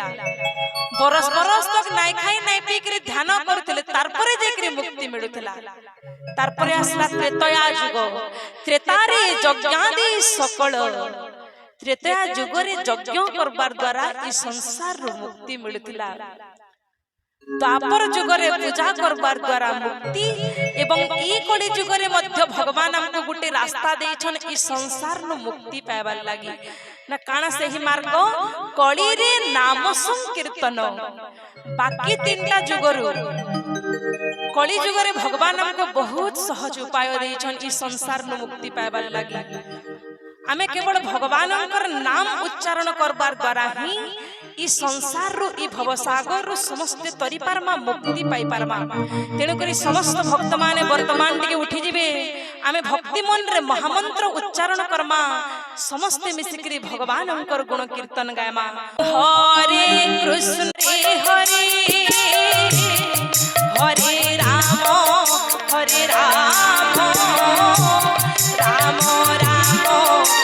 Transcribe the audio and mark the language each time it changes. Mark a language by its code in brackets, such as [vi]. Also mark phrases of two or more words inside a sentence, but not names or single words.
[or] ବରସ ବରସ ତକ ନାଇ ଖାଇ ନାଇ ପି କେ ଧ୍ୟାନ କରଥିଲେ ତାରପରେ ଯେକରି ମୁକ୍ତି ମିଳୁଥିଲା। ତାରପରେ ଆସିଲା ତ୍ରେତୟା ଯୁଗ ତ୍ରେତାରେ ଯଜ୍ଞାଦି ସକଳ ତ୍ରେତୟା ଯୁଗରେ ଯଜ୍ଞ କରିବାର ଦ୍ୱାରା ଏ ସଂସାର ମୁକ୍ତି ମିଳୁଥିଲା। ଦ୍ୱାପର ଯୁଗରେ ପୂଜା କରିବାର ଦ୍ୱାରା ମୁକ୍ତି ଏବଂ ଏ କଳି ଯୁଗରେ ମଧ୍ୟ ଭଗବାନ ଆମକୁ ଗୋଟେ ରାସ୍ତା ଦେଇଛନ୍ତି ଏ ସଂସାର ରୁ ମୁକ୍ତି ପାଇବା ଲାଗି ନା କାନା ସହି ମାର୍ଗ କଳି ରେ ନାମ ସଂକୀର୍ତ୍ତନ। ବାକି ତିନିଟା ଯୁଗରୁ କଳି ଯୁଗରେ ଭଗବାନ ଆମକୁ ବହୁତ ସହଜ ଉପାୟ ଦେଇଛନ୍ତି ଏ ସଂସାର ରୁ ମୁକ୍ତି ପାଇବା ଲାଗି। ଆମେ କେବଳ ଭଗବାନ ନାମ ଉଚ୍ଚାରଣ କରିବାର ଦ୍ୱାରା ହିଁ ଏ ସଂସାର ରୁ ଏ ଭବସାଗର ରୁ ସମସ୍ତ ତରି ପାରିବା ମୁକ୍ତି ପାଇ ପାରିବା। ତେଣୁ କରି ସମସ୍ତ ଭକ୍ତ ମାନେ ବର୍ତ୍ତମାନ ଟିକେ ଉଠି ଯିବେ ଆମେ ଭକ୍ତି ମନ ରେ ମହାମନ୍ତ୍ର ଉଚ୍ଚାରଣ କରିବା ସମସ୍ତ ମିଶିକରି ଭଗବାନ ଗୁଣ କୀର୍ତ୍ତନ ଗାଇବା। [sa] हरे कृष्ण हरे हरे राम हरे राम राम राम